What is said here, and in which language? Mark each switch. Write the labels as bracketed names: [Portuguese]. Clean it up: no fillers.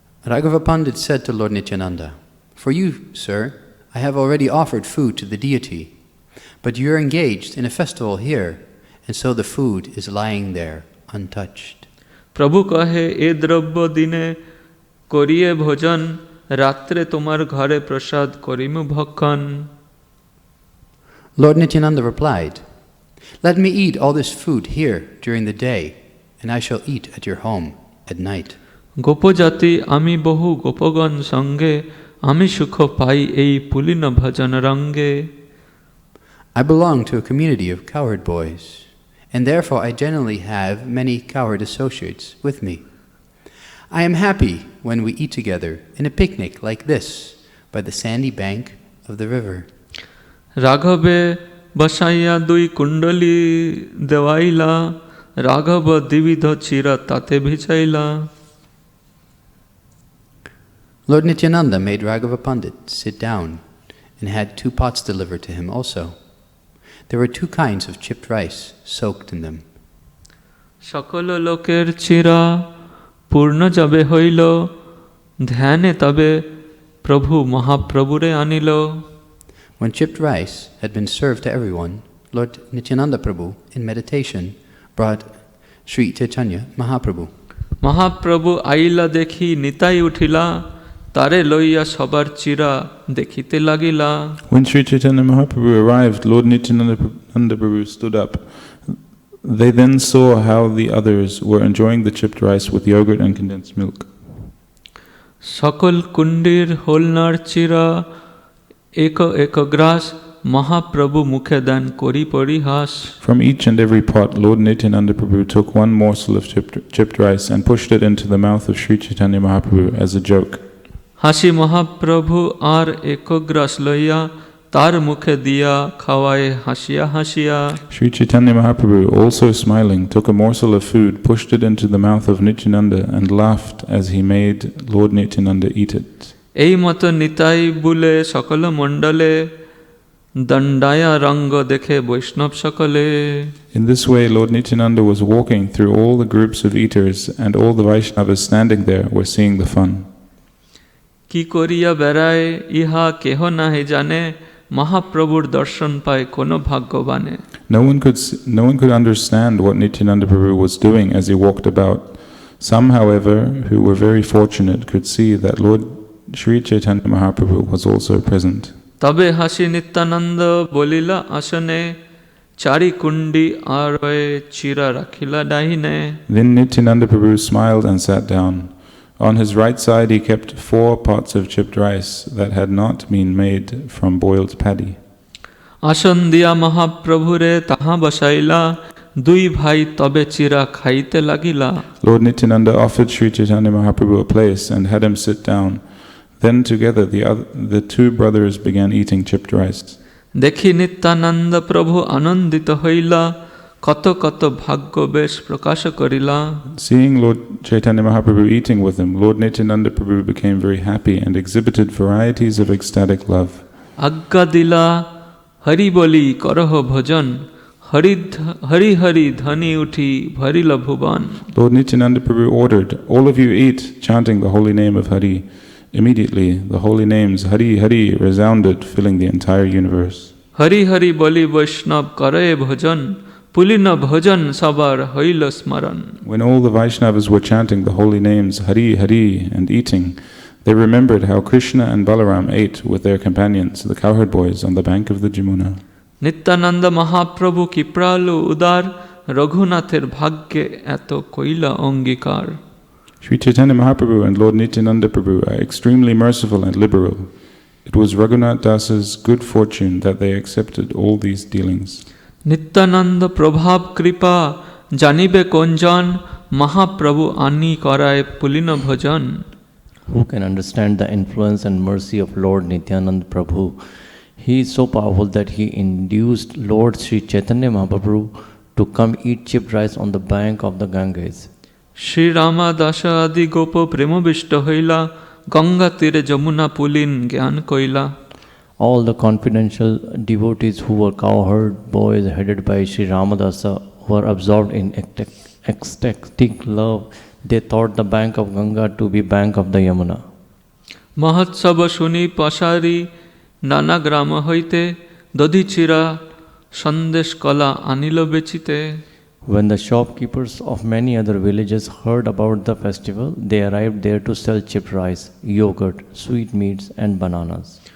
[English] Raghava Pandit said to Lord Nityananda, "For you, sir, I have already offered food to the deity, But you're engaged in a festival here, and so the food is lying there untouched. [Bangla] প্রভু কহে এ দ্রব্য দিনে করিয়ে ভোজন রাত্রে তোমার ঘরে প্রসাদ করিমু ভক্ষণ [English] Lord Nityananda replied, "Let me eat all this food here during the day, and I shall eat at your home at night." [Bangla] গোপজাতি আমি বহু গোপগণ সঙ্গে আমি সুখ পাই এই পুলিন ভজন রঙ্গে [English] I belong to a community of cowherd boys, and therefore I generally have many cowherd associates with me. I am happy when we eat together in a picnic like this by the sandy bank of the river. [Bangla] রাঘবে বসাইয়া দুই কুণ্ডলী দেওয়াইলা রাঘব দ্বিবিধ চিরা তাতে ভিজাইলা [English] Lord Nityananda made Raghava Pandit sit down and had 2 pots delivered to him also. There were 2 kinds of chipped rice soaked in them. [Bangla] সকল লোকের চিরা পূর্ণ যাবে হইল ধ্যানে তবে প্রভু মহাপ্রভুরে আনিল [English] When chipped rice had been served to everyone, Lord Nityananda Prabhu, in meditation, brought Sri Chaitanya Mahaprabhu. [Bangla] Mahaprabhu আইলা দেখি নিতাই উঠিলা তারে লইয়া সবার চিরা দেখিতে লাগিলা [English] When Sri Chaitanya Mahaprabhu arrived, Lord Nityananda Prabhu stood up. They then saw how the others were enjoying the chipped rice with yogurt and condensed milk. [Bangla] সকল কুণ্ডির হোলনার চিরা এক এক গ্রাস মহাপ্রভু মুখে দান করি পরিহাস [English] From each and every pot, Lord Nityananda Prabhu took one morsel of chipped rice and pushed it into the mouth of Sri Chaitanya Mahaprabhu as a joke. [Bangla] হাসি মহাপ্রভু আর এক গ্রাস লইয়া তার মুখে দিয়া খাওয়ায় হাসিয়া হাসিয়া [English] Sri Chaitanya Mahaprabhu, also smiling, took a morsel of food, pushed it into the mouth of Nityananda and laughed as he made Lord Nityananda eat it. [Bangla] এই মতো নিতাই বুলে সকল মণ্ডলে দণ্ডায়া রঙ্গ দেখে বৈষ্ণব সকলে [English] In this way, Lord Nityananda was walking through all the groups of eaters, and all the Vaishnavas standing there were seeing the fun. [Bangla] কি করিয়া বেড়ায় ইহা কেহ নাহি জানে মহাপ্রভুর দর্শন পায় কোন ভাগ্যবানে [English] No one could understand what Nityananda Prabhu was doing as he walked about. Some, however, who were very fortunate could see that Lord Sri Chaitanya Mahaprabhu was also present. [Bangla] তবে হাসি নিত্যানন্দ বলিলা আসনে চারি কুণ্ডি আর চিরা রাখিলা ডাহিনে [English] Then Nityananda Prabhu smiled and sat down. On his right side he kept 4 pots of chipped rice that had not been made from boiled paddy. [Bangla] আসন দিয়া মহাপ্রভুরে তাহা বসাইলা দুই ভাই তবে চিরা খাইতে লাগিলা [English] Lord Nityananda offered Sri Chaitanya Mahaprabhu a place and had him sit down. Then together the 2 brothers began eating chipped rice. [Bangla] দেখি নিত্যানন্দ প্রভু আনন্দিত হইলা কত কত ভাগ্য বেশ প্রকাশ করিলা [English] Seeing Lord Chaitanya Mahaprabhu eating with him, Lord Nityananda Prabhu became very happy and exhibited varieties of ecstatic love. [Bangla] আজ্ঞা দিলা হরি বলি করহ ভোজন হরি হরি হরি ধনি উঠি ভরিল ভুবন [English] Lord Nityananda Prabhu ordered, "All of you eat, chanting the holy name of Hari." Immediately, the holy names Hari Hari resounded, filling the entire universe. [Bangla] Hari Hari বলি বৈষ্ণব করে ভোজন পুলিন ভোজন সবার হইল স্মরণ [English] When all the Vaishnavas were chanting the holy names Hari Hari and eating, they remembered how Krishna and Balaram ate with their companions, the cowherd boys, on the bank of the Jamuna. [Bangla] Nityananda Mahaprabhu কৃপালু উদার রঘুনাথের ভাগ্যে এত কইলা অঙ্গীকার [English] Sri Chaitanya Mahaprabhu and Lord Nityananda Prabhu are extremely merciful and liberal. It was Raghunath Das's good fortune that they accepted all these dealings. [Bangla] Nityananda প্রভাব কৃপা জানিবে কোনজন মহাপ্রভু আনি করায় পুলিন ভোজন [English] Who can understand the influence and mercy of Lord Nityananda Prabhu? He is so powerful that he induced Lord Sri Chaitanya Mahaprabhu to come eat chipped rice on the bank of the Ganges. [Bangla] Shri রামা দাস আদি গোপ প্রেমবিষ্ট হইলা গঙ্গা তীরে যমুনা পুলিন জ্ঞান কইলা [English] All the confidential devotees who were cowherd boys headed by Sri Ramadasa were absorbed in ecstatic love. They thought the bank of Ganga to be bank of the Yamuna. [Bangla] মহোৎসব শুনি পশারি নানা গ্রাম হইতে দধি চিরা সন্দেশ কলা আনিল বেচিতে. [English] When the shopkeepers of many other villages heard about the festival, they arrived there to sell chipped rice, yogurt, sweetmeats, and bananas.